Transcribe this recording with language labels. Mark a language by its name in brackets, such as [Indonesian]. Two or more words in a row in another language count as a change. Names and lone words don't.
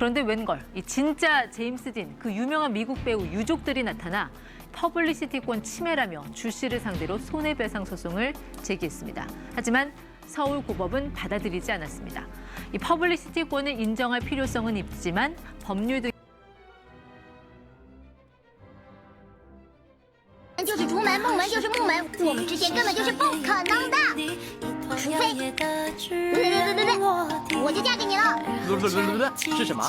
[Korean] 그런데 웬걸, 이 진짜 제임스 딘, 그 유명한 미국 배우 유족들이 나타나 퍼블리시티권 침해라며 주 씨를 상대로 손해배상 소송을 제기했습니다. 하지만 서울고법은 받아들이지 않았습니다. 이 퍼블리시티권을 인정할 필요성은 있지만 법률 등 [Chinese] 就是竹门，木门就是木门，我们之间根本就是不可能的。除非，对，我就嫁给你了。是什么？